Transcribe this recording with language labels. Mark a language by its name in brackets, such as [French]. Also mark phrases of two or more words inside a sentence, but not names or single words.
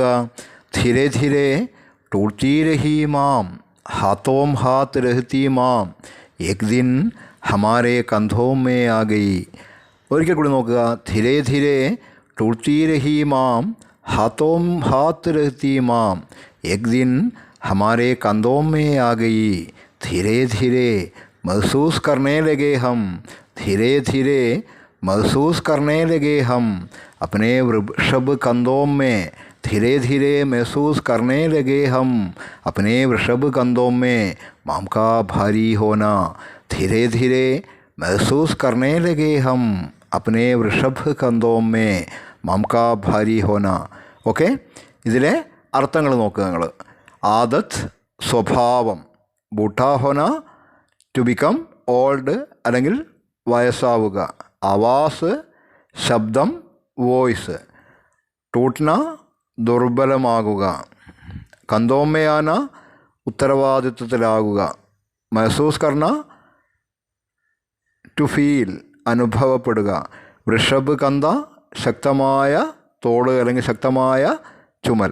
[Hindi] धीरे धीरे टूटी रही माँ, हाथों हाथ रहती माँ, एक दिन हमारे कंधों में आ गई. [Malayalam] ഒരിക്കൽ കൂടി നോക്കുക. [Hindi] धीरे धीरे टूटी रही माँ, हाथों हाथ रहती माँ, एक दिन हमारे कंधों में आ गई, धीरे धीरे महसूस करने लगे हम, धीरे धीरे महसूस करने लगे हम अपने वृषभ कंधों में, धीरे धीरे महसूस करने लगे हम अपने वृषभ कंधों में माम का भारी होना, धीरे धीरे महसूस करने लगे हम अपने वृषभ कंधों में माँ का भारी होना. [Malayalam] ഓക്കെ, ഇതിലെ അർത്ഥങ്ങൾ നോക്കുക നിങ്ങൾ. ആദത്ത് സ്വഭാവം, [Hindi] बूढ़ा होना [English] to become old [Malayalam] അല്ലെങ്കിൽ വയസ്സാവുക, ആവാസ് ശബ്ദം വോയിസ്, ടൂട്ട്ന ദുർബലമാകുക, കന്തോമ്മയാന ഉത്തരവാദിത്വത്തിലാകുക, [Hindi] महसूस करना [English] to feel [Malayalam] അനുഭവപ്പെടുക, [Hindi] वृषभ कंधा [Malayalam] ശക്തമായ തോട് അല്ലെങ്കിൽ ശക്തമായ ചുമൽ.